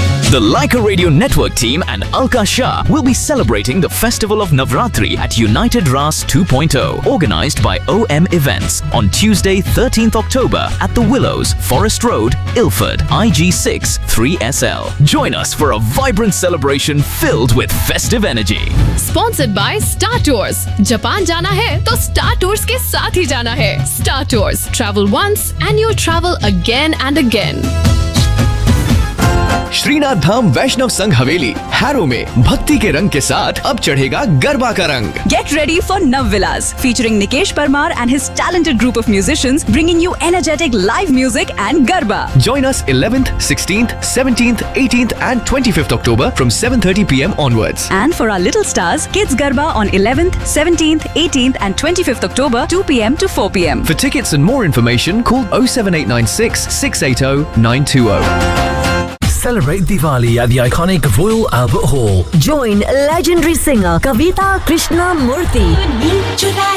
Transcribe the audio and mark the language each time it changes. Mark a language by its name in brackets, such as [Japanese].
[English] The Lyca Radio Network team and Alka Shah will be celebrating the Festival of Navratri at United Ras 2.0, organized by OM Events, on Tuesday, 13th October at the Willows, Forest Road, Ilford, IG6 3SL. Join us for a vibrant celebration filled with festive energy. Sponsored by Star Tours. [Hindi] Japan jana hai, to Star Tours ke saath hi jana hai. Star Tours. [English] Travel once and you'll travel again and again. [Hindi] Srinath धाम वैष्णव संघ हवेली harrow में भक्ति के रंग के साथ अब चढ़ेगा गरबा का रंग. [English] Get ready for Nav Vilas featuring Nikesh Parmar and his talented group of musicians bringing you energetic live music and garba. Join us 11th, 16th, 17th, 18th and 25th October from 7:30 PM onwards. And for our little stars kids garba on 11th, 17th, 18th and 25th October 2 PM to 4 PM. For tickets and more information call 07896-680-920. Celebrate Diwali at the iconic Royal Albert Hall. Join legendary singer Kavita Krishna Murthy